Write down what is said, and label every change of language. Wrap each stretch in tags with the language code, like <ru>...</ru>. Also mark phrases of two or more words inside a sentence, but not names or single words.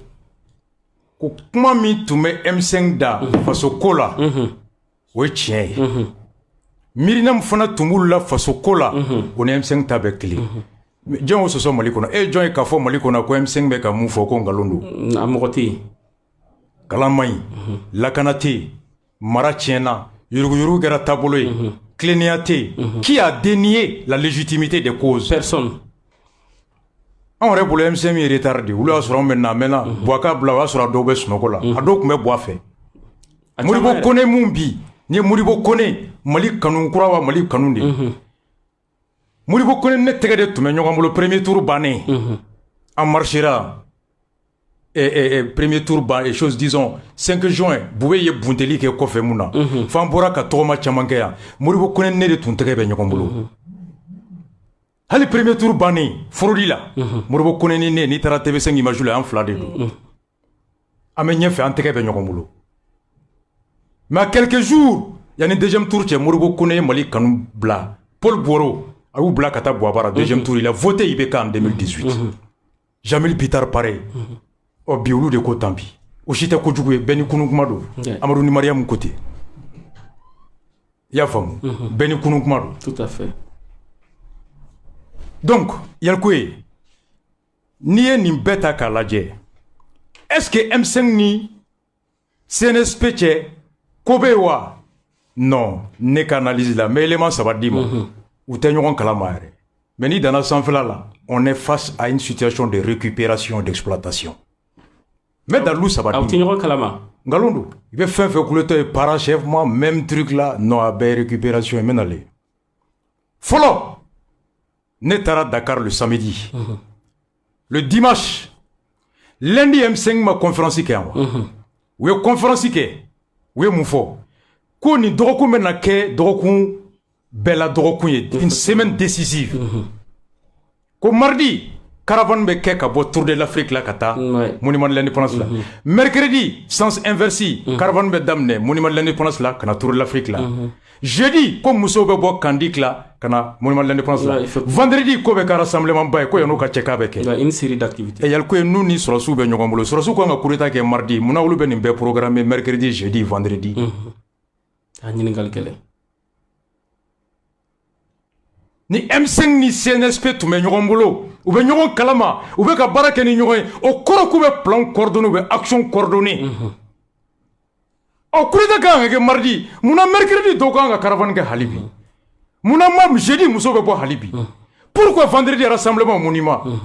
<bm>ko kuma min tun bɛ M5 da faso ko la o ye tiɲɛ ye miirina min fana tun b'olu la faso ko la o ni M5 ta bɛ kelen jɔn y'o sɔsɔ Mali kɔnɔ e jɔn ye k'a fɔ Mali kɔnɔ ko M5 bɛ ka mun fɔ ko nkalon don a mɔgɔ tɛ yen kalan man ɲi lakana tɛ yen mara tiɲɛna yuruguyurugu kɛra taabolo ye tilennenya tɛ yen</bm> <fr>qui a dénié la légitimité des causes personne</fr> <bm>anw yɛrɛ bolo M5 ye</bm> <fr>retard de</fr> <bm>olu y'a sɔrɔ anw bɛ na a mɛnna Buwaka bila o y'a sɔrɔ a dɔw bɛ sunɔgɔ la a dɔw tun bɛ bɔ a fɛ Modibo Kone mun bi ni ye Modibo Kone Mali kanu kura wa Mali kanu de Modibo Kone ne tɛgɛ de tun bɛ ɲɔgɔn bolo</bm> <fr>premier tour</fr> <bm>bannen</bm> <fr>en marchera premier tour</fr> <bm>ban</bm> <fr>et chose disons 5 juin</fr> <bm>Boué ye bunteli kɛ kɔfɛ mun na f'an bɔra ka tɔgɔma caman kɛ yan Modibo Kone ne de tun tɛgɛ bɛ ɲɔgɔn bolo hali</bm> <fr>premier tour</fr> <bm>bannen forodi la Modibo Kone ni ne n'i taara TV5 image la an fila de don an bɛ ɲɛfɛ an tɛgɛ bɛ ɲɔgɔn bolo</bm> <fr>mais à quelques jours</fr> <bm>yani</bm> <fr>deuxième tour</fr> <bm>cɛ Modibo Kone ye Mali kanu bila Paul Boro a y'u bila ka taa Buwabara</bm> <fr>deuxième tour il a voté IBK en 2018</fr> <bm>Jamil Bitar pareil ɔ bi olu de ko</bm> <fr>tant pis</fr> <bm>o si tɛ kojugu ye bɛɛ ni kunun kuma don Amadou ni Mariam ko ten i y'a faamu bɛɛ ni kunun kuma don</bm> <fr>tout à fait</fr> <bm>donc Yalikoye n'i ye nin bɛɛ ta k'a lajɛ</bm> <fr>est-ce que</fr> <bm>M5 ni CNSP cɛ ko bɛ yen wa non ne ka analyse la</bm> <fr>mais élément</fr> <bm>saba d'i ma u tɛ ɲɔgɔn kalama yɛrɛ mais n'i danna sanfɛla la</bm> <fr>on est face à une situation de récupération d'exploitation mais</fr> <bm>dalu saba aw tɛ ɲɔgɔn kalama ngalon don i bɛ fɛn fɛn kuletɔ ye</bm> <fr>parachèvement même truc là non</fr> <bm>a bɛɛ ye récupération ye n bɛ nalen fɔlɔ ne taara Dakar le samedi le dimanche lundi M5 ma conférence kɛ yan wa u ye conférence kɛ u ye mun fɔ ko nin dɔgɔkun bɛ na kɛ dɔgɔkun bɛɛ la dɔgɔkun ye</bm> <fr>une semaine décisive</fr> <bm>ko mardi caravane bɛ kɛ ka bɔ Tour de l'Afrique la ka taa monument de l'indépendance la</bm> <fr>mercredi sens inverse</fr> <bm>caravane bɛ daminɛ monument de l'indépendance la ka na Tour de l'Afrique la jeudi ko musow bɛ bɔ Kandik la ka na monument de l'indépendance la vendredi ko bɛ ka rassemblement ba ye ko yan'o ka cɛ k'a bɛ kɛ</bm> <fr>une série d'activités</fr> <bm>Yalikoye n'u ni sɔrɔsiw bɛ ɲɔgɔn bolo sɔrɔsiw kan ka</bm> <fr>coup d'état</fr> <bm>kɛ mardi munna olu bɛ nin bɛɛ programmer</bm> <fr>mercredi jeudi vendredi</fr> <bm>a ɲininkali kɛlɛ ni M5 ni CNSP tun bɛ ɲɔgɔn bolo u bɛ ɲɔgɔn kalama u bɛ ka baara kɛ ni ɲɔgɔn ye o kɔrɔ k'u bɛ</bm> <fr>plan coordonné</fr> <bm>u bɛ</bm> <fr>action coordonné</fr> <bm>ɔ</bm> <fr>coup d'état</fr> <bm>kan ka kɛ mardi munna mercredi dɔw kan ka caravane kɛ hali bi munna jeudi musow bɛ bɔ hali bi</bm> <fr>pourquoi vendredi rassemblement monument</fr>